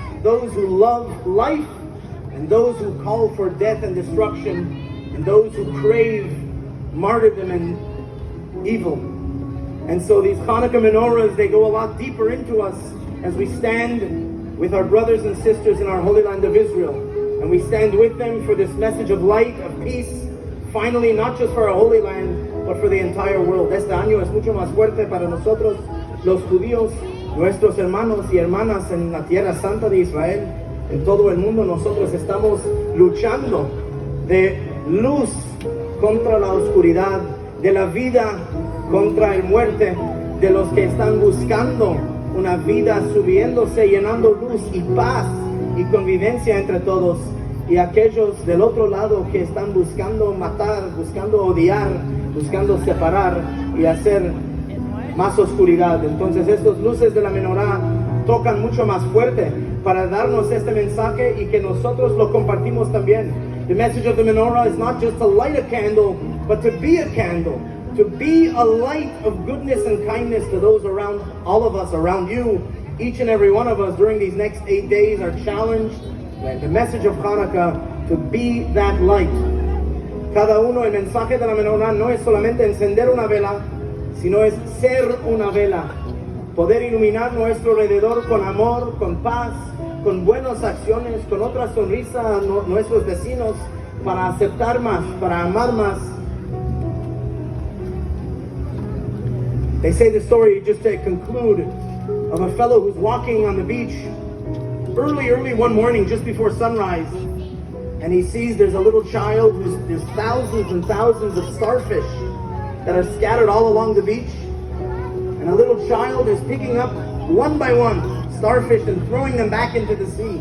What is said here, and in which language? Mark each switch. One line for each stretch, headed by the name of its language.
English: those who love life, and those who call for death and destruction, and those who crave martyrdom and evil. And so these Hanukkah menorahs, they go a lot deeper into us as we stand with our brothers and sisters in our Holy Land of Israel. And we stand with them for this message of light, of peace, finally, not just for our Holy Land, but for the entire world.
Spanish: Este año es mucho más fuerte para nosotros, los judíos, nuestros hermanos y hermanas en la tierra santa de Israel, en todo el mundo. Nosotros estamos luchando de luz contra la oscuridad, de la vida contra el muerte, de los que están buscando una vida subiéndose, llenando luz y paz y convivencia entre todos, y aquellos del otro lado que están buscando matar, buscando odiar, buscando separar y hacer más oscuridad. Entonces estas luces de la menorá tocan mucho más fuerte para darnos este mensaje y que nosotros lo compartimos también.
English: The message of the menorah is not just to light a candle, but to be a candle, to be a light of goodness and kindness to those around, all of us around you. Each and every one of us during these next 8 days are challenged by the message of Hanukkah to be that light.
Spanish: Cada uno, el mensaje de la menorá no es solamente encender una vela, sino es ser una vela, poder iluminar nuestro alrededor con amor, con paz, con buenas acciones, con otra sonrisa a nuestros vecinos, para aceptar más, para amar más.
English: They say the story, just to conclude, of a fellow who's walking on the beach early one morning just before sunrise, and he sees there's a little child, there's thousands and thousands of starfish that are scattered all along the beach, and a little child is picking up one by one starfish and throwing them back into the sea.